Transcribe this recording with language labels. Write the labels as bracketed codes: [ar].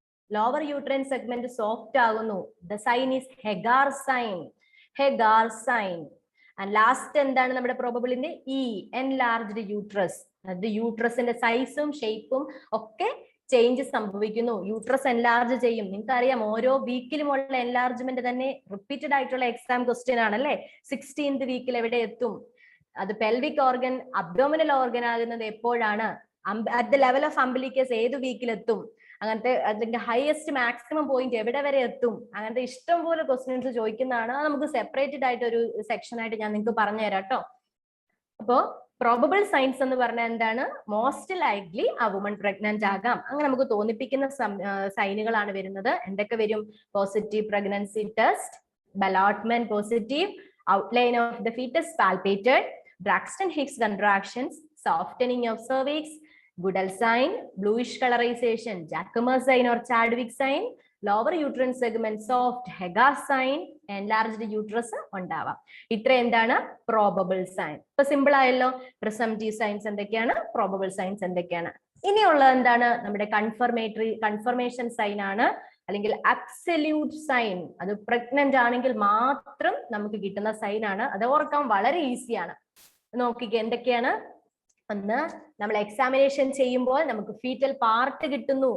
[en] Lower uterine segment soft ആകുന്നു. The sign is Hagar sign. Hagar sign. And last [ml] എന്താണ് നമ്മുടെ പ്രോബബിളിന്റെ [en] E, enlarged uterus. [ml] അത് യൂട്രസിന്റെ സൈസും ഷേപ്പും ഒക്കെ ചേഞ്ച് സംഭവിക്കുന്നു. യൂട്രസ് എൻലാർജ് ചെയ്യും. നിങ്ങൾക്കറിയാം ഓരോ വീക്കിലുമുള്ള എൻലാർജ്മെന്റ് തന്നെ റിപ്പീറ്റഡ് ആയിട്ടുള്ള എക്സാം ക്വസ്റ്റ്യൻ ആണല്ലേ. 16th വീക്കിൽ എവിടെ എത്തും? അത് പെൽവിക് ഓർഗൻ, അബ്ഡോമിനൽ ഓർഗൻ ആകുന്നത് എപ്പോഴാണ്? അറ്റ് ദ ലെവൽ ഓഫ് അംബിലിക്കസ് ഏത് വീക്കിൽ എത്തും? അങ്ങനത്തെ അതിന്റെ ഹയസ്റ്റ് മാക്സിമം പോയിന്റ് എവിടെ വരെ എത്തും? അങ്ങനത്തെ ഇഷ്ടം പോലെ ക്വസ്റ്റ്യൻസ് ചോദിക്കുന്നതാണ്. നമുക്ക് സെപ്പറേറ്റഡ് ആയിട്ട് ഒരു സെക്ഷൻ ആയിട്ട് ഞാൻ നിങ്ങൾക്ക് പറഞ്ഞു തരാം കേട്ടോ. അപ്പോ പ്രോബബിൾ സൈൻസ് എന്ന് പറഞ്ഞാൽ എന്താണ്? മോസ്റ്റ് ലൈക്ലി ആ വുമൺ പ്രഗ്നന്റ് ആകാം, അങ്ങനെ നമുക്ക് തോന്നിപ്പിക്കുന്ന സൈനുകളാണ് വരുന്നത്. എന്തൊക്കെ വരും? [en] Positive pregnancy test, ballottement positive, outline of the foetus palpated, Braxton Hicks contractions, softening of cervix, Goodell sign, bluish colorization, Jacquemus sign or Chadwick sign, lower uterine segment soft, Hagar sign, enlarged uterus ഉണ്ടാവാം. [ml] ഇത്ര എന്താണ് probable sign. ഇപ്പൊ simple ആയല്ലോ. Presumptive signs എന്തൊക്കെയാണ്, probable signs എന്തൊക്കെയാണ്. ഇനിയുള്ളത് എന്താണ്? നമ്മുടെ കൺഫർമേഷൻ സൈൻ ആണ്, അല്ലെങ്കിൽ അബ്സല്യൂട്ട് സൈൻ. അത് പ്രഗ്നന്റ് ആണെങ്കിൽ മാത്രം നമുക്ക് കിട്ടുന്ന സൈൻ ആണ്. അത് ഓർക്കാൻ വളരെ ഈസിയാണ്. നോക്കിക്കേ എന്തൊക്കെയാണ്. ഒന്ന്, നമ്മൾ എക്സാമിനേഷൻ ചെയ്യുമ്പോൾ നമുക്ക് ഫീറ്റൽ പാർട്ട് കിട്ടുന്നു.